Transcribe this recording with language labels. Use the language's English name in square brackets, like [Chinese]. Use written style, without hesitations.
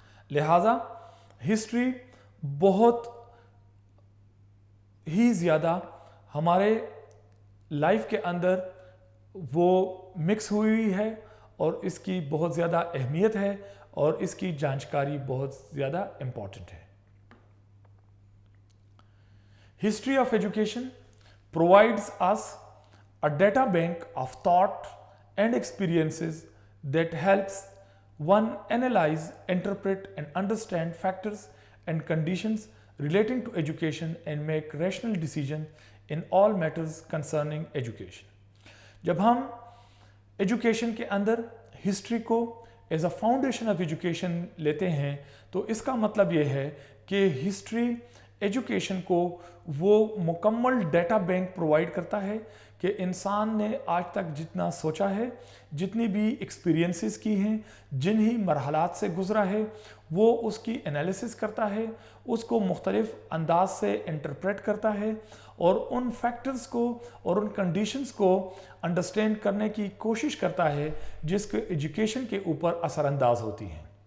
[Urdu] لہٰذا ہسٹری بہت ہی زیادہ ہمارے لائف کے اندر وہ مکس ہوئی ہے اور اس کی بہت زیادہ اہمیت ہے اور اس کی جانچکاری بہت زیادہ امپورٹنٹ ہے. [English] History of education provides us a data bank of thought and experiences that helps one analyze, interpret, and understand factors and conditions relating to education and make rational decisions in all matters concerning education. [Urdu] جب ہم education کے اندر history کو as a foundation of education لیتے ہیں تو اس کا مطلب یہ ہے کہ ہسٹری ایجوکیشن کو وہ مکمل ڈیٹا بینک پرووائڈ کرتا ہے کہ انسان نے آج تک جتنا سوچا ہے، جتنی بھی ایکسپیرینسز کی ہیں، جن ہی مرحلات سے گزرا ہے، وہ اس کی انالیسس کرتا ہے، اس کو مختلف انداز سے انٹرپریٹ کرتا ہے اور ان فیکٹرز کو اور ان کنڈیشنز کو انڈرسٹینڈ کرنے کی کوشش کرتا ہے جس کے ایجوکیشن کے اوپر اثر انداز ہوتی ہیں.